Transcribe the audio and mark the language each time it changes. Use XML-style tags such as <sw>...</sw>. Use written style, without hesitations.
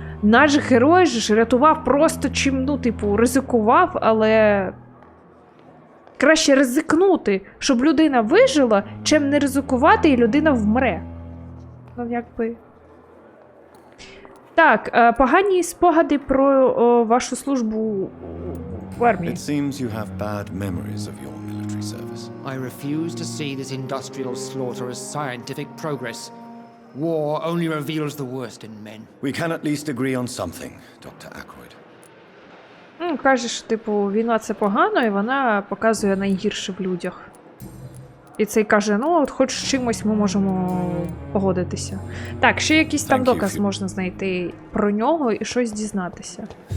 <uk>Наш герой ж рятував просто чим, ну, типу, ризикував, але краще ризикнути, щоб людина вижила, чим не ризикувати і людина вмре. Ну, якби... Так, погані спогади про вашу службу в армії.</uk> <en>It seems you have bad memories of your military service. I refuse to see this industrial slaughter as scientific progress. War only reveals the worst in men. We can at least agree on something, Dr. Ackroyd.</en> <uk>Каже, що, типу, війна це погано, і вона показує найгірше в людях. І цей каже, ну, от хоч з чимось ми можемо погодитися. Так, ще якийсь там доказ можна знайти про нього і щось дізнатися.</uk>